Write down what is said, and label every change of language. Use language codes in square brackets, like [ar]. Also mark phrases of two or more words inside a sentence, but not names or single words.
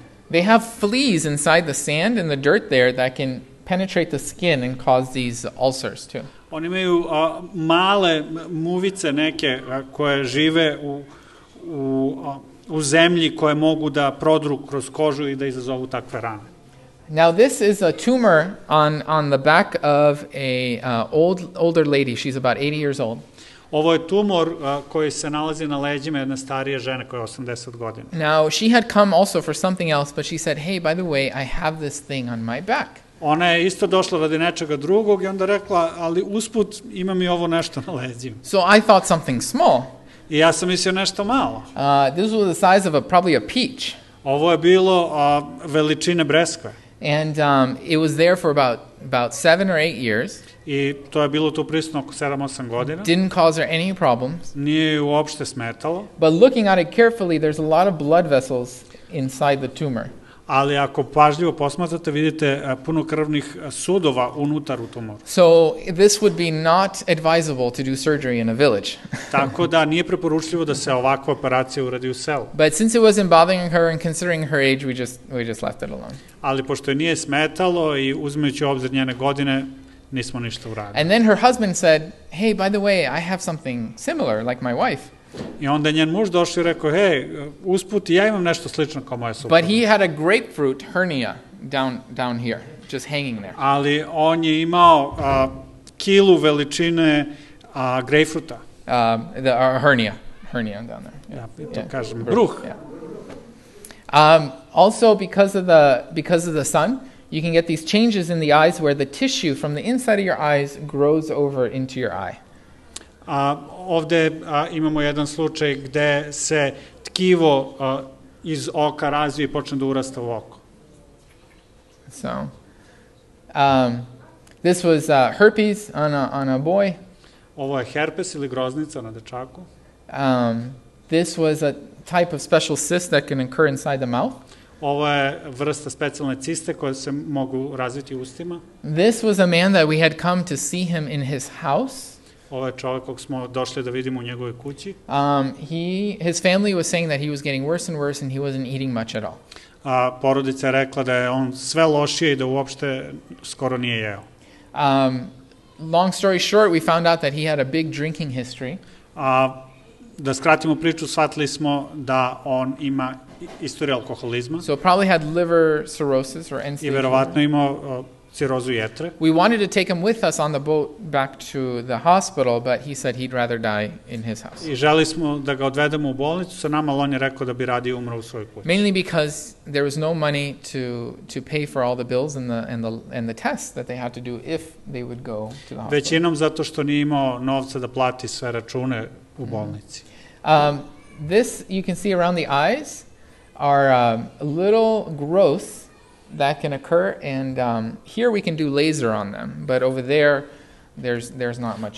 [en] They have fleas inside the sand and the dirt there that can penetrate the skin and cause these ulcers too. [sr] Oni imaju male muvice neke koje žive u zemlji koje mogu da prodru kroz kožu i da izazovu takve rane. [en] Now this is a tumor on the back of a older lady. She's about 80 years old. [sr] Ovo je tumor koji se nalazi na leđima jedne starije žene koja je 80 godina. [en] Now she had come also for something else, but she said, "Hey, by the way, I have this thing on my back." [sr] Ona je isto došla radi nečega drugog i onda rekla, ali usput imam i ovo nešto na leđima. [en] So I thought something small. [sr] I ja sam mislio nešto malo. [en] This was the size of probably a peach. [sr] Ovo je bilo veličine breskve. [en] And it was there for about 7 or 8 years. [sr] I to je bilo tu prisutno oko 7-8 godina. [en] Didn't cause her any problems. [sr] Nije ju uopšte smetalo. [en] But looking at it carefully, there's a lot of blood vessels inside the tumor. [sr] Ali ako pažljivo posmatrate, vidite puno krvnih sudova unutar u tumoru. [en] So this would be not advisable to do surgery in a village. [sr] Tako da nije preporučljivo da se ovakva operacija uradi u selu. [en] But since it wasn't bothering her and considering her age, we just left it alone. [sr] Ali pošto je nije smetalo i uzimajući u obzir njene godine, nismo ništa uradili. [en] And then her husband said, "Hey, by the way, I have something similar like my wife." [sr] I onda njen muž došao i rekao, hej, usput ja imam nešto slično kao moja supruga. [en] But he had a grapefruit hernia down here, just hanging there. [sr] Ali on je imao kilu veličine grejpfruta. [en] The hernia down there. [sr] Ja to kažem, bruh. [en] Also, because of the sun, you can get these changes in the eyes where the tissue from the inside of your eyes grows over into your eye. [sr] Ovde imamo jedan slučaj gde se tkivo iz oka razvije i počne da urasta u oko. [en] So, this was herpes on a boy. [sr] Ovo je herpes ili groznica na dečaku. [en] This was a type of special cyst that can occur inside the mouth. [sr] Ovo je vrsta specijalne ciste koje se mogu razviti u ustima. [en] This was a man that we had come to see him in his house. [sr] Ovo je čovjek kog smo došli da vidimo u njegovoj kući. [en] His family was saying that he was getting worse and worse and he wasn't eating much at all. [sr] Porodica je rekla da je on sve lošije i da uopšte skoro nije jeo. [en] Long story short, we found out that he had a big drinking history. [sr] Da skratimo priču, shvatili smo da on ima istoriju alkoholizma. [en] So probably had liver cirrhosis or end-stage. [sr] I verovatno imao cirozu jetre. [en] We wanted to take him with us on the boat back to the hospital, but he said he'd rather die in his house. [sr] I želi smo da ga odvedemo u bolnicu sa nama, ali on je rekao da bi radije umro u svojoj kući. [en] Mainly because there was no money to pay for all the bills and the tests that they had to do if they would go to the hospital. [sr] Većinom zato što nije imao novca da plati sve račune u bolnici. [en] This you can see around the eyes are little growths that can occur, and here we can do laser on them, but over there there's not much.